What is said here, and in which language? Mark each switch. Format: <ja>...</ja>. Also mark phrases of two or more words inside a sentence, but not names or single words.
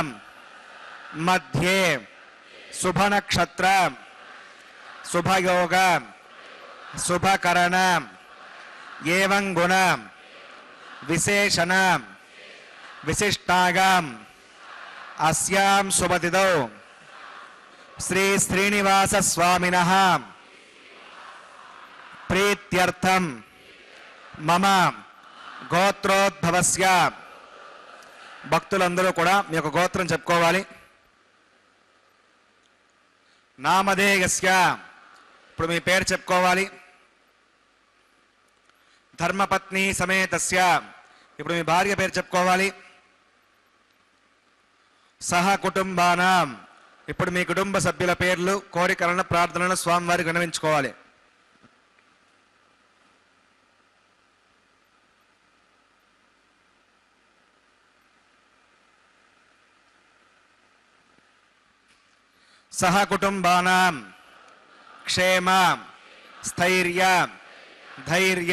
<sa>मध्ये शुभ नक्षत्र शुभ योग शुभ करण एवं गुण विशेषण विशिष्टागाम अस्यां शुभतिथौ श्री श्रीनिवास स्वामिनः प्रीत्यर्थं मम गोत्रोद्भवस्य</sa> <te>భక్తులందరూ కూడా మీ యొక్క గోత్రం చెప్పుకోవాలి. నామధేయస్య ఇప్పుడు మీ పేరు చెప్పుకోవాలి.</te> <sa>धर्मपत्नि समेतस्य</sa> <te>ఇప్పుడు మీ భార్య పేరు చెప్పుకోవాలి.</te> <sa>सह कुटुम्बानां</sa> <te>ఇప్పుడు మీ కుటుంబ సభ్యుల పేర్లు కోరికలను ప్రార్థనలను స్వామివారికి విన్నవించుకోవాలి.</te> <sa>सह कुटुंबानां क्षेम स्थैर्य धैर्य</sa>